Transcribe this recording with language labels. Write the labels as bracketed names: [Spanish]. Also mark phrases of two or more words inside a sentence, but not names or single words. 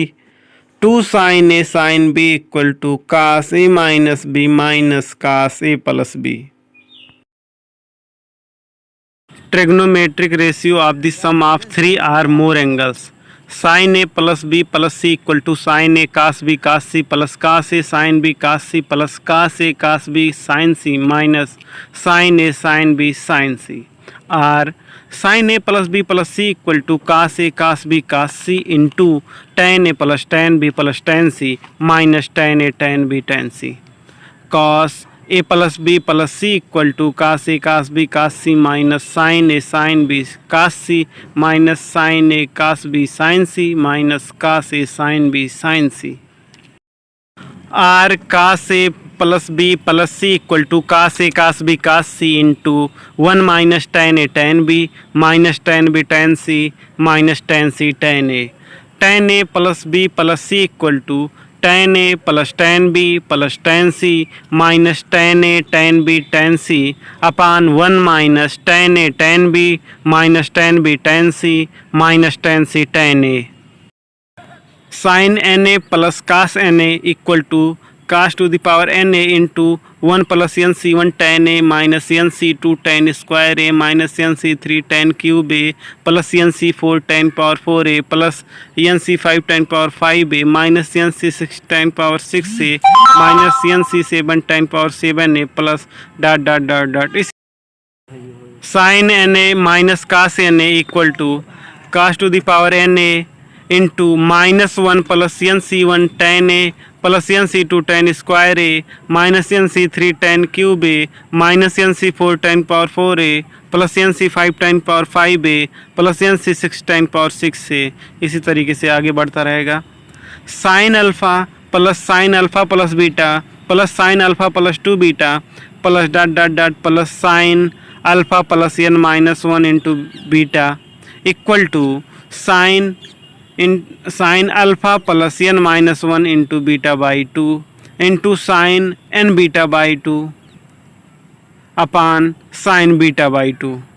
[English] 2 sin a sin b equal to cos a minus b minus cos a plus b. Trigonometric ratio of the sum of 3 or more angles. Sin a plus b plus c equal to sin a cos b cos c plus cos a sin b cos c plus cos a cos b sin c minus sin a sin b sin c. Or sin a plus b plus c equal to cos a cos b cos c into tan a plus tan b plus tan c minus tan a tan b tan c. Cos a plus b plus c equal to cos a cos b cos c minus sin a sin b cos c minus sin a cos b sin c minus cos a sin b sin c. Or cos a plus b plus c equal to cos a cos b cos c into 1 minus tan a tan b minus tan b tan c minus tan c tan a. Tan a plus b plus c equal to tan a plus tan b plus tan c minus tan a tan b tan c upon 1 minus tan a tan b minus tan b tan c minus tan c tan a. Sin na plus cos na equal to cos to the power na into 1 plus nc1 tan a minus nc2 tan square a minus nc3 tan cube a plus nc4 tan power 4a plus nc5 tan power 5a minus nc6 tan power 6a minus nc7 tan power 7a plus dot dot dot dot. इस sin na minus cos na equal to cos to the power na into minus 1 plus nc1 tan a plus nc2 tan square a minus nc3 tan cube a minus nc4 tan power 4a plus nc5 tan power 5a plus nc6 tan power 6a. [Hindi] इसी तरीके से आगे बढ़ता रहेगा. [English] sine alpha plus beta plus sine alpha plus 2 beta plus dot dot dot plus sine alpha plus n minus 1 into beta equal to sine alpha plus n minus 1 into beta by 2 into sine n beta by 2 upon sine beta by 2.